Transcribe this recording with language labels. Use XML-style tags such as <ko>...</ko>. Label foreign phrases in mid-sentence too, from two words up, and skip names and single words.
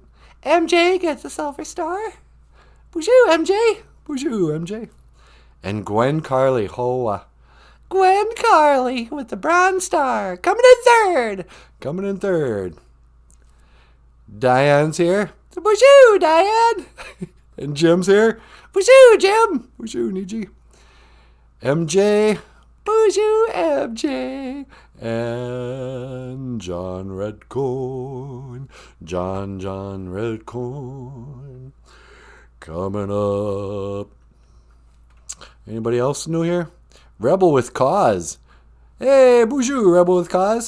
<en>MJ gets a silver star. BOOZHOO, MJ. BOOZHOO, MJ. And Gwen Carley, hoa. Gwen Carley with the bronze star. Coming in third. Coming in third. Diane's here. BOOZHOO, Diane. And Jim's here. BOOZHOO, Jim. BOOZHOO, Niji. MJ. BOOZHOO, MJ. And John Redcorn. John Redcorn. Coming up. Anybody else new here? Rebel with Cause. Hey, BOOZHOO, Rebel with Cause.</en>